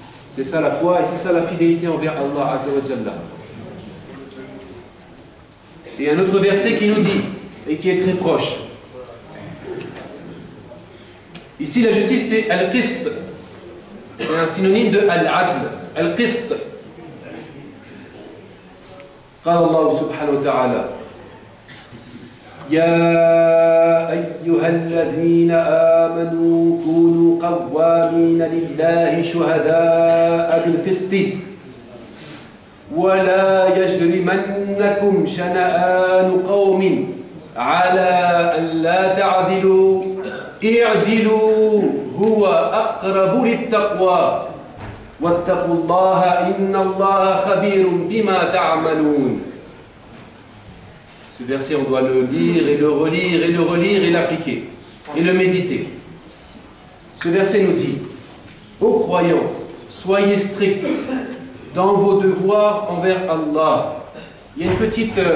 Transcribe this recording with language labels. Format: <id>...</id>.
<fr>C'est ça la foi et c'est ça la fidélité envers Allah Azza wa Jalla. Et un autre verset qui nous dit, et qui est très proche. Ici, la justice, c'est al-qist. C'est un synonyme de al-adl. Al-qist.</fr> <ar>قال الله سبحانه وتعالى يا أيها الذين آمنوا كونوا قوامين لله شهداء بالقسط ولا يجرمنكم شنآن قوم على أن لا تعدلوا اعدلوا هو أقرب للتقوى واتقوا الله إن الله خبير بما تعملون.</ar> <fr>Ce verset, on doit le lire et le relire et le relire et l'appliquer et le méditer. Ce verset nous dit, ô croyants, soyez stricts dans vos devoirs envers Allah Il y a une petite...</fr>